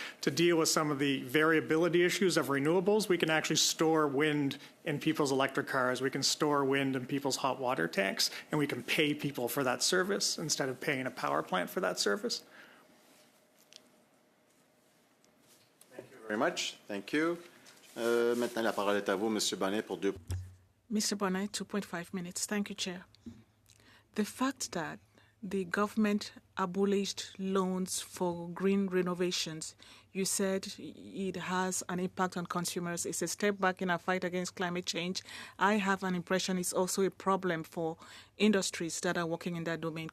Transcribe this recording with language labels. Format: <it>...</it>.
<en>To deal with some of the variability issues of renewables, we can actually store wind in people's electric cars. We can store wind in people's hot water tanks, and we can pay people for that service instead of paying a power plant for that service. Thank you very much. Thank you.</en> <fr>Maintenant, la parole est à vous, Monsieur Bonnet, pour 2.</fr> <en>Mr. Bonnet, 2.5 minutes. Thank you, Chair. The fact that the government abolished loans for green renovations, you said it has an impact on consumers. It's a step back in our fight against climate change. I have an impression it's also a problem for industries that are working in that domain.</en>